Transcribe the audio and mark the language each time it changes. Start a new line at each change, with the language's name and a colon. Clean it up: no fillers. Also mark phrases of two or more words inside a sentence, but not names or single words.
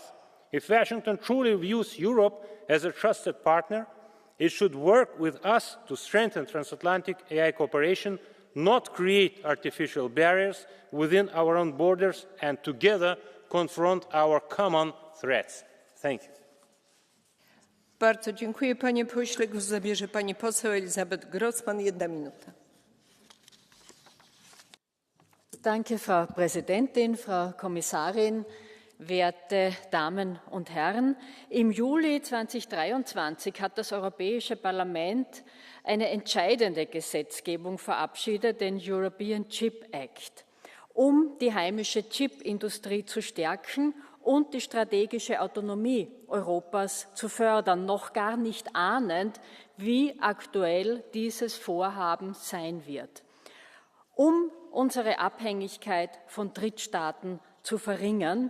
English: If Washington truly views Europe as a trusted partner, it should work with us to strengthen transatlantic AI cooperation, not create artificial barriers within our own borders, and together confront our common threats. Thank you.
Polish: Bardzo dziękuję, panie pośle. Głos zabierze pani poseł Elisabeth Grossmann, 1 minuta.
German: Danke, Frau Präsidentin, Frau Kommissarin. werte Damen und Herren! Im Juli 2023 hat das Europäische Parlament eine entscheidende Gesetzgebung verabschiedet, den European Chip Act, um die heimische Chipindustrie zu stärken und die strategische Autonomie Europas zu fördern, noch gar nicht ahnend, wie aktuell dieses Vorhaben sein wird, um unsere Abhängigkeit von Drittstaaten zu verringern.